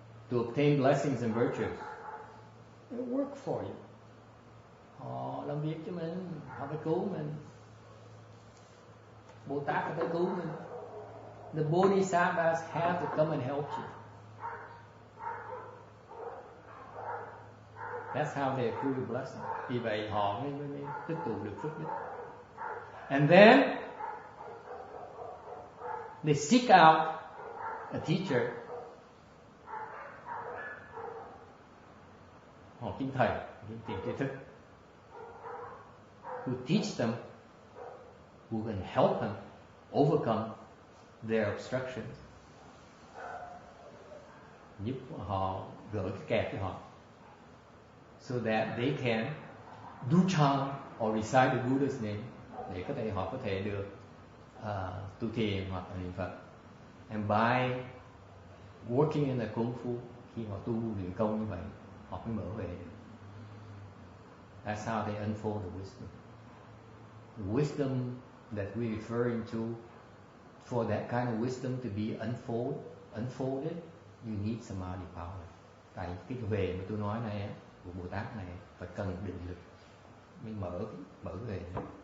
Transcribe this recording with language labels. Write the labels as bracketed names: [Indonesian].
[English] To obtain blessings and virtues. They work for you. [Vietnamese] Họ làm việc cho mình, họ phải cứu mình. Bồ Tát phải cứu mình. [English] The Bodhisattvas have to come and help you. That's how they accrue the blessing. [Vietnamese] Vì vậy họ mới tích tụ được phước đức. [English] And then They seek out a teacher. [Vietnamese] Họ kiếm thầy, kiếm tri thức. [English] Who teach them, who can help them overcome their obstructions. [Vietnamese] Giúp họ gỡ cái kẹt cho họ. [English] So that they can do charm or recite the Buddha's name. [Vietnamese] Để họ có thể được tu thiền hoặc là niệm Phật. [English] And by working in the Kung Fu, [Vietnamese] khi họ tu luyện công như vậy, họ mới mở về được. [English] That's how they unfold the wisdom. The wisdom that we're referring to, for that kind of wisdom to be unfolded, you need samadhi power. [Vietnamese] Tại cái huệ mà tôi nói này của Bồ Tát này phải cần định lực mới mở huệ.